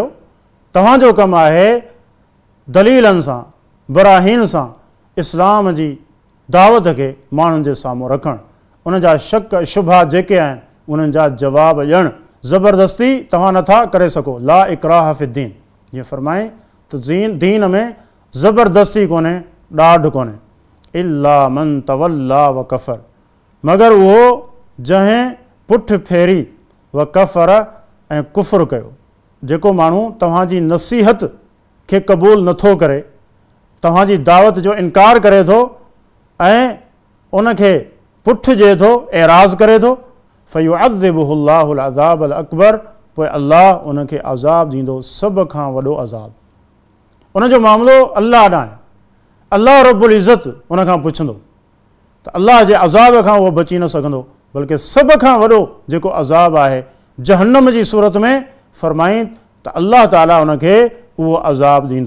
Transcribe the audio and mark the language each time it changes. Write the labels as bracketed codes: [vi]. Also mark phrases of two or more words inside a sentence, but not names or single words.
[sd] तव्हांजो कमु आहे दलीलनि सां, बराहीन सां इस्लाम जी दावत खे माण्हुनि जे साम्हूं रखणु, उन जा शक शुबहा जेके आहिनि उन्हनि जा जवाब ॾियणु। ज़बरदस्ती तव्हां नथा करे सघो। [ar] لا إكراه في الدين, [sd] जीअं फरमाए त दीन में ज़बरदस्ती कोन्हे, ॾाढ कोन्हे। [ar] إلا من تولى وكفر, [sd] मगर उहो जंहिं पुठि फेरी [ar] وكفر [sd] ऐं कुफ़र कयो। जेको माण्हू तव्हांजी नसीहत खे क़बूल नथो करे, तव्हांजी दावत जो इनकार करे थो ऐं उनखे पुठि ॾिए थो, एराज़ करे थो, [ar] فيعذبه الله العذاب الأكبر, [sd] पोइ अल्लाह उनखे अज़ाब ॾींदो, सभ खां वॾो अज़ाब। उनजो मामिलो अल्लाह ॾांहुं आहे। [ar] الله رب العزة [sd] उनखां पुछंदो त अल्लाह जे अज़ाब खां उहो बची न सघंदो, बल्कि सभ खां वॾो जेको अज़ाब आहे जहन्नम जी सूरत में, फरमाईं त अल्लाह ताला उनखे उहो अज़ाब ॾींदो।